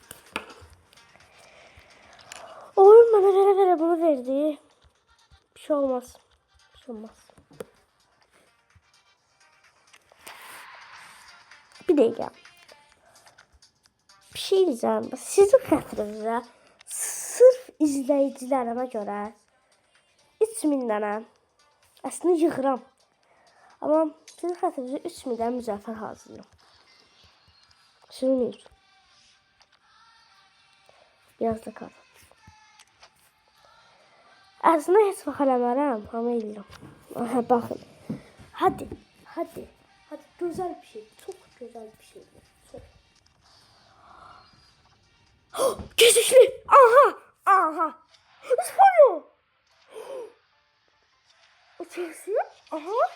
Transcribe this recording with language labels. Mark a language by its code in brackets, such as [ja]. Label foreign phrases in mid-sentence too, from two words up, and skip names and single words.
[tr] Oyun bana vere bunu verdi. Bir şey olmaz. Bir dakika. Bir şey diyeceğim. [az] Sizin xətrinizə sırf izləyicilərimə görə 3000 dənə əslində yığıram. Amma sizin xətrinizə 3000 dənə müzəffər hazırlayıram. [tr] Sürünür. Biraz da kart. [az] Əslində heç vaxt eləmərəm. Amma eləyirəm. Baxın. [tr] Hadi. Güzel bir şey. Çok güzel bir şey. Keşişli. Aha. Spor. O Chelsea. Aha.